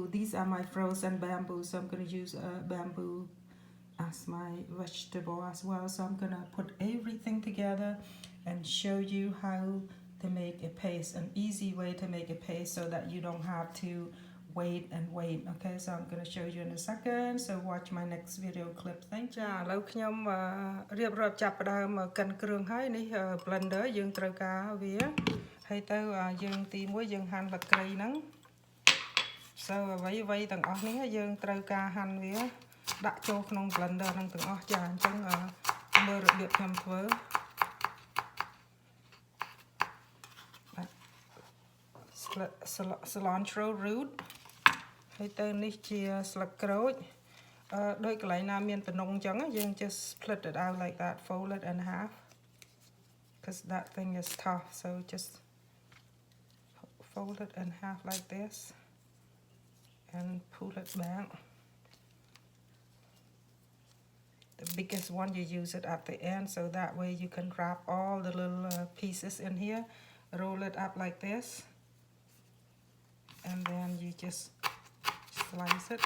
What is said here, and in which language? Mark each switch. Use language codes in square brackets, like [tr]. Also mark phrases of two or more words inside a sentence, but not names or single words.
[en] These are my frozen bamboo, so I'm going to use bamboo as my vegetable as well. So I'm going to put everything together and show you how to make a paste, an easy way to make a paste so that you don't have to wait. Okay, so I'm going to show you in a second, so watch my next video clip. Thank you. [km] ឥឡូវខ្ញុំរៀបរាប់ចាប់ផ្ដើមកិនគ្រឿងហើយនេះ blender យើងត្រូវការវាហើយទៅយើងទី1យើងហាន់ល្ត្រីហ្នឹង so អ្វីទាំងអស់នេះយើងត្រូវការហាន់វាដាក់ចូលក្នុង blender ហ្នឹងទាំងអស់ចាអញ្ចឹងមើលរបៀបខ្ញុំធ្វើ [en] cilantro root [km] ហើយទៅនេះជាស្លឹកក្រូចដោយកន្លែងណាមានតំណុងអញ្ចឹងយើង [en] just split it out like that, fold it in half because that thing is tough, so just fold it in half like this and pull it back. The biggest one you use it at the end, so that way you can wrap all the little pieces in here, roll it up like this, and then you just slice it.